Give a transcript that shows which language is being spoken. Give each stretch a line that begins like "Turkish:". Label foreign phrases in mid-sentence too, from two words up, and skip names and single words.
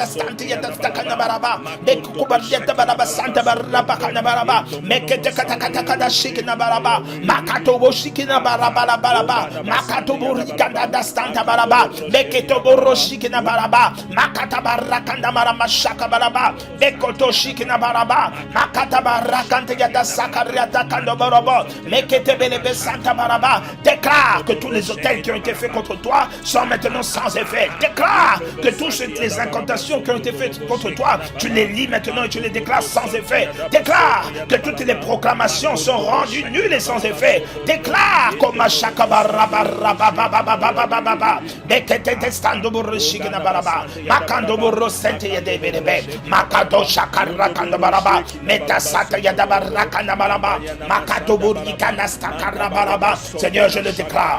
French: santiga dastakana baraba, bekeko barika baraba santa baraba kana baraba, mekete katakata kada shikina baraba, makanto bo shikina baraba baraba, makanto borika dastanta baraba, Beketo boroshi kina baraba, Makata barakanda marama shaka baraba, Bekoto shikina baraba, Makata barakante yada sakariata kando borobo, Mekete belebe santa baraba. Déclare que tous les hôtels qui ont été faits contre toi sont maintenant sans effet. Déclare que toutes les incantations qui ont été faites contre toi, tu les lis maintenant et tu les déclares sans effet. Déclare que toutes les proclamations sont rendues nulles et sans effet. Déclare comme Seigneur, je le déclare.